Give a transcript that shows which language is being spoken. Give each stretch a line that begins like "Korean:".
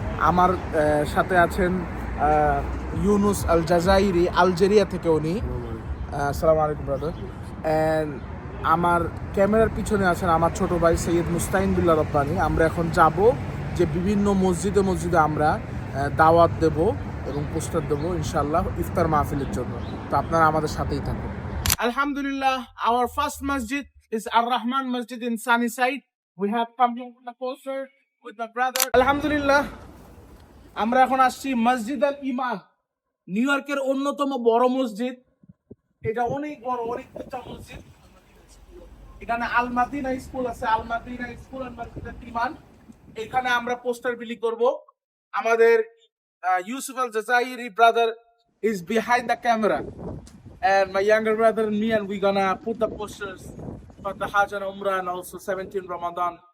Bangla: আমার সাথে আছেন ইউনুস আল জাজাইরি, আলজেরিয়া থেকে উনি। আসসালামু আলাইকুম ব্রাদার। অ্যান্ড আমার ক্যামেরার পিছনে আছেন আমার ছোট ভাই সৈয়দ মুস্তাহিন বিল্লাহ রব্বানি। আমরা এখন যাব যে বিভিন্ন মসজিদে মসজিদে আমরা দাওয়াত দেব এবং পোস্টার দেবো ইনশাআল্লাহ ইফতার মাহফিলের জন্য। তো আপনারা আমাদের সাথেই থাকুন।
English: আলহামদুলিল্লাহ, our first masjid is Ar-Rahman Masjid in Sunnyside. We have come here with the poster with my brother.
Bangla: আলহামদুলিল্লাহ, আমরা এখন আসছি মসজিদ আল ইমান, নিউ ইয়র্কের অন্যতম বড় মসজিদ। এটা অনেক বড়, অনেক উঁচা মসজিদ। এখানে আল মাদিনা স্কুল আছে, আল মাদিনা স্কুল আর মসজিদ আল ইমান। এখানে আমরা পোস্টার বিলি করব।
English: আমাদের Yusuf Al Jazairi brother is behind the camera, and my younger brother and me, and we're gonna put the posters for the Hajj and Umrah and also 17 Ramadan